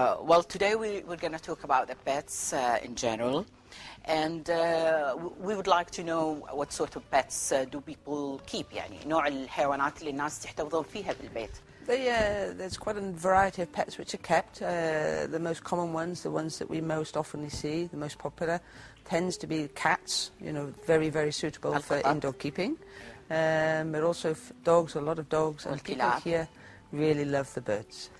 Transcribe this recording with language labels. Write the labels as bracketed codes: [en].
[en] Well, today we're going to talk about the pets in general, and we would like to know what sort of pets do people keep. [ar] يعني نوع الحيوانات اللي الناس تحتفظون فيها بالبيت. [en] There's quite a variety of pets which are kept. The most common ones, the ones that we most often see, the most popular, tends to be cats. You know, very, very suitable for indoor keeping. But also dogs, a lot of dogs, and people here really love the birds.